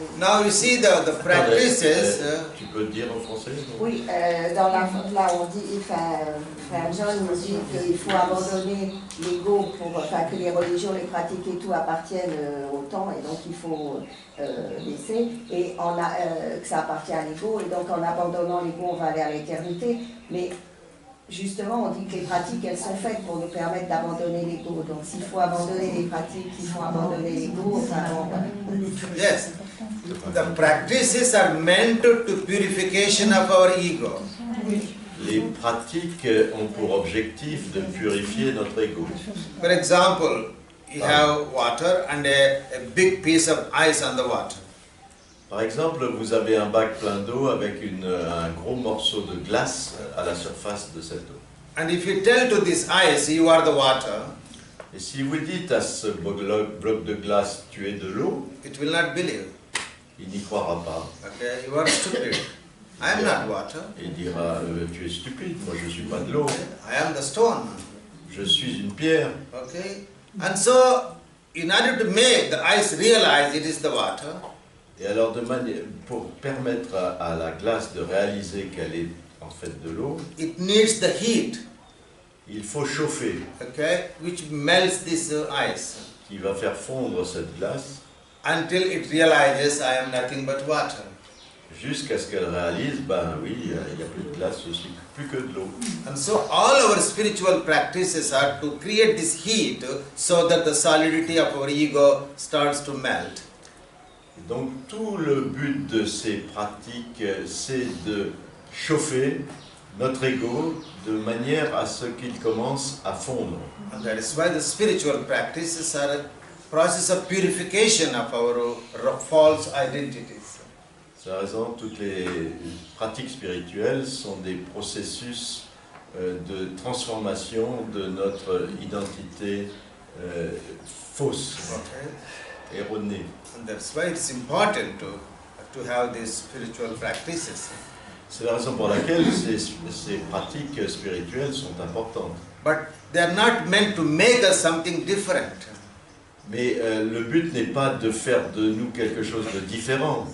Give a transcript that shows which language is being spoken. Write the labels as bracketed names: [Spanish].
[English] Now you see the practices. [French] Tu peux le dire en français non? oui, dans là on dit, frère John nous dit qu'il faut abandonner l'ego que les religions, les pratiques et tout appartiennent au temps et donc il faut laisser et que ça appartient à l'ego et donc en abandonnant l'ego on va aller à l'éternité. Mais justement, on dit que les pratiques, elles sont faites pour nous permettre d'abandonner l'ego. Donc, s'il faut abandonner les pratiques, il faut abandonner l'ego. Enfin, [English] Yes, the practices are meant to purification of our ego. [French] Les pratiques ont pour objectif de purifier notre ego. [English] For example, you have water and a big piece of ice on the water. [French] Par exemple, vous avez un bac plein d'eau avec un gros morceau de glace à la surface de cette eau. [English] And if you tell to this ice, you are the water, [French] Et si vous dites à ce bloc de glace, tu es de l'eau, [English] it will not believe. [French] il n'y croira pas. [English] Okay, you are stupid. I am not water. [French] Il dira, tu es stupide, moi je ne suis pas de l'eau, [English] I am the stone. [French] je suis une pierre. [English] Okay, and so in order to make the ice realize it is the water, [French] Et alors, pour permettre à la glace de réaliser qu'elle est en fait de l'eau, [English] it needs the heat. [French] il faut chauffer, [English] Okay, which melts this ice [French] qui va faire fondre cette glace [English] until it realizes I am nothing but water. [French] jusqu'à ce qu'elle réalise, ben oui, il n'y a plus de glace, je suis plus que de l'eau. [English] And so all our spiritual practices are to create this heat so that the solidity of our ego starts to melt. [French] Et donc tout le but de ces pratiques, c'est de chauffer notre ego de manière à ce qu'il commence à fondre. [English] And that is why the spiritual practices are a process of purification of our false identities. [French] C'est la raison, toutes les pratiques spirituelles sont des processus de transformation de notre identité fausse, [English] Okay? [French] erronée. [English] And that's why it's important to have these spiritual practices. [French] C'est la raison pour laquelle ces pratiques spirituelles sont importantes. [English] But they are not meant to make us something different. [French] Mais le but n'est pas de faire de nous quelque chose de différent,